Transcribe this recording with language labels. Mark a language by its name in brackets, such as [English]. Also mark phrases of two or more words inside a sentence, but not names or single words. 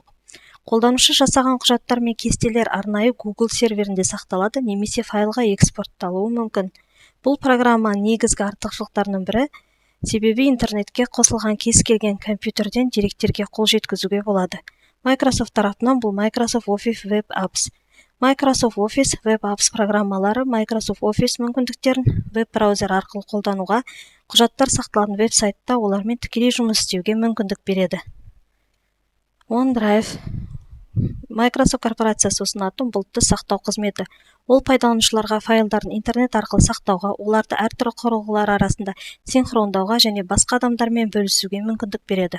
[Kazakh] Қолданушы жасаған құжаттар мен кестелер арнайы Google серверінде сақталады немесе файлға экспортталуы мүмкін. Бұл программаның негізгі артықшылықтарының бірі, себебі интернетке қосылған кез келген компьютерден деректерге қол жеткізуге болады. Microsoft тарапынан бұл Microsoft Office Web Apps. Microsoft Office Web Apps программалары Microsoft Office мүмкіндіктерін веб-браузер арқылы қолдануға, құжаттар сақталатын веб-сайтта олармен тікелей жұмыс істеуге мүмкіндік береді. OneDrive Microsoft корпорациясы ұсынатын бұлтты сақтау қызметі. Ол пайдаланушыларға файлдарын интернет арқылы сақтауға, оларды әртүрлі құрылғылар арасында синхрондауға және басқа адамдармен бөлісуге мүмкіндік береді.